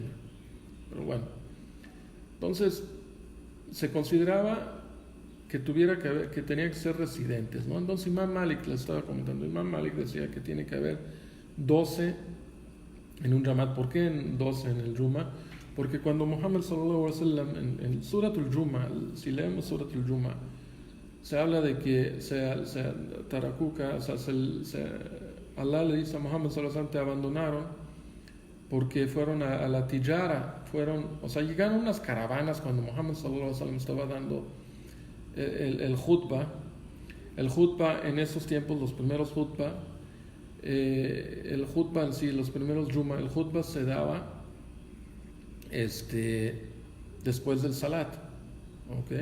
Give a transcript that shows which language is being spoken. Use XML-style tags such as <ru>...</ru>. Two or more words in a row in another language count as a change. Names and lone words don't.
<es>Pero bueno, entonces se consideraba que tenía que ser residentes, ¿no? Entonces Imam Malik, les estaba comentando, Imam Malik decía que tiene que haber 12 en un Jamaat. ¿Por qué 12 en el Juma? Porque cuando Muhammad</es> <ar>صلى الله عليه وسلم</ar> <es>en Suratul Juma, si leemos Suratul Juma, se habla de que Tarakuka, o sea, Allah le dice a Muhammad</es> <ar>صلى الله عليه وسلم,</ar> <es>te abandonaron porque fueron a la tijara, o sea, llegaron unas caravanas cuando Muhammad</es> <ar>صلى الله عليه وسلم</ar> <es>estaba dando el khutbah. El khutbah en esos tiempos, los primeros khutbah, el khutbah en sí, los primeros Juma, el khutbah se daba después del salat, ¿ok?</es>